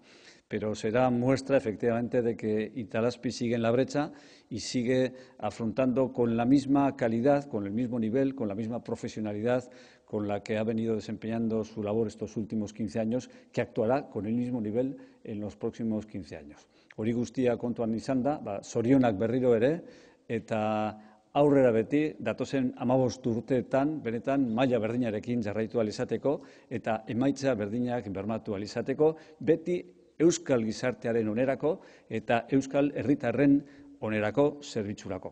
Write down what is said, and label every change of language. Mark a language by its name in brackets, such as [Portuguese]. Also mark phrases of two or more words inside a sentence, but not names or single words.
[Spanish] Pero será muestra, efectivamente, de que Itelazpi sigue en la brecha y sigue afrontando con la misma calidad, con el mismo nivel, con la misma profesionalidad con la que ha venido desempeñando su labor estos últimos 15 años, que actuará con el mismo nivel en los próximos 15 años. [Basque] Hori guztia kontuan izanda, zorionak berriro ere, eta aurrera beti, datozen 15 urteetan, benetan maila berdinarekin jarraitu ahal izateko eta emaitza berdinak bermatu ahal izateko, beti euskal gizartearen onerako eta euskal herritarren onerako zerbitzurako.